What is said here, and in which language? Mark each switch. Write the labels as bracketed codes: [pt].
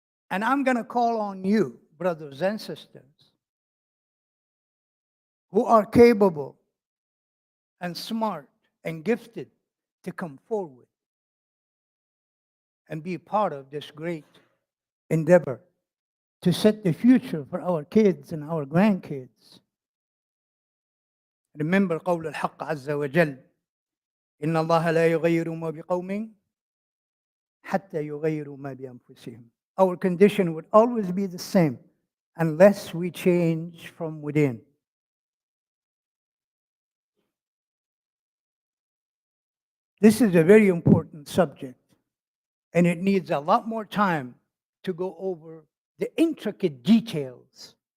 [en] And I'm going to call on you, brothers and sisters, who are capable and smart and gifted to come forward and be part of this great endeavor to set the future for our kids and our grandkids. Remember [ar] قول الحق عز وجل إن الله لا يغير ما بقوم حتى يغيروا ما بأنفسهم. [en] Our condition would always be the same unless we change from within. This is a very important subject, and it needs a lot more time to go over the intricate details.